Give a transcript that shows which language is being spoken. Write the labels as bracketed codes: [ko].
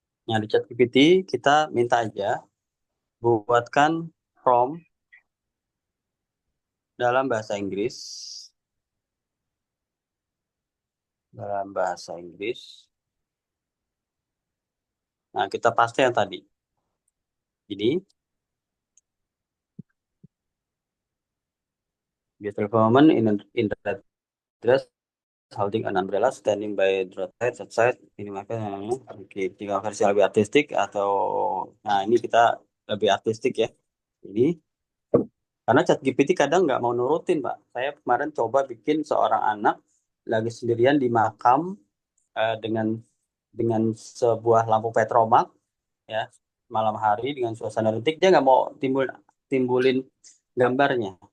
[id] Nah, di ChatGPT kita minta aja buatkan prompt dalam bahasa Inggris, nah kita paste yang tadi. Jadi, [en] beautiful woman in red dress holding an umbrella standing by the roadside outside. [id] Ini makanya oke, jika versi lebih artistik atau nah ini kita lebih artistik ya. Ini karena ChatGPT kadang nggak mau nurutin, Pak. Saya kemarin coba bikin seorang anak lagi sendirian di makam dengan sebuah lampu petromak ya malam hari dengan suasana rentik dia nggak mau timbulin gambarnya.